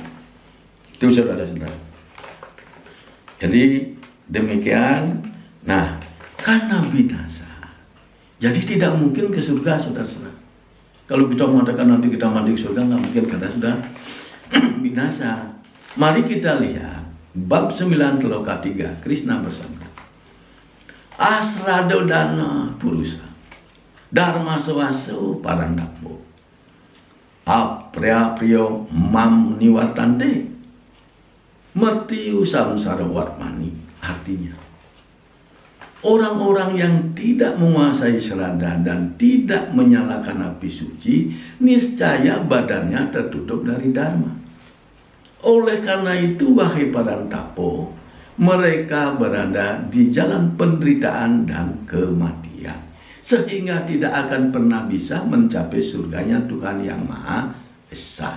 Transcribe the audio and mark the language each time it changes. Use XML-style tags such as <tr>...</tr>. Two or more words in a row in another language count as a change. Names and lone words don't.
<id>Itu saudara-saudara. Jadi demikian. Nah, karena binasa, jadi tidak mungkin ke surga saudara-saudara. Kalau kita mengatakan nanti kita mandi ke surga, nggak mungkin karena sudah binasa. Mari kita lihat bab 9 Teloka 3, Krishna bersabda,</id> <sa>Asrado dana purusa Dharma sawaso parandapo Apriya priyo mam niwartante mertiu samsara warmani.</sa> <id>Artinya, orang-orang yang tidak menguasai serada dan tidak menyalakan api suci, niscaya badannya tertutup dari dharma. Oleh karena itu, wahai parantapo, mereka berada di jalan penderitaan dan kematian, sehingga tidak akan pernah bisa mencapai surganya Tuhan yang Maha Esa.</id>